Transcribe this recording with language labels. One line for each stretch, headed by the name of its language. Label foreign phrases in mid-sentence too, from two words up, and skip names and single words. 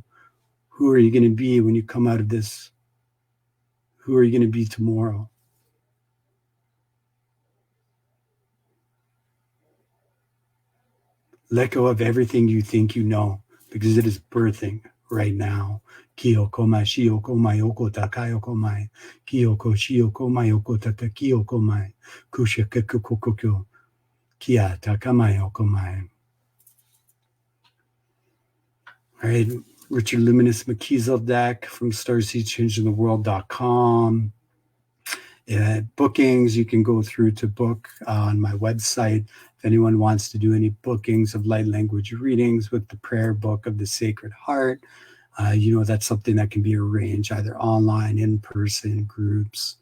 English: Who are you going to be when you come out of this? Who are you going to be tomorrow? Let go of everything you think you know, because it is birthing right now. Kyoko mai shioko mayoko takayoko mai. Kyoko shioko mayoko tata kyoko mai. Kusha kekukokokyo. Kia takamayoko mai. All right, Richard Luminous McKeesel deck from StarseedChangingTheWorld.com. Bookings, you can go through to book on my website. If anyone wants to do any bookings of light language readings with the prayer book of the Sacred Heart, that's something that can be arranged either online, in person, groups.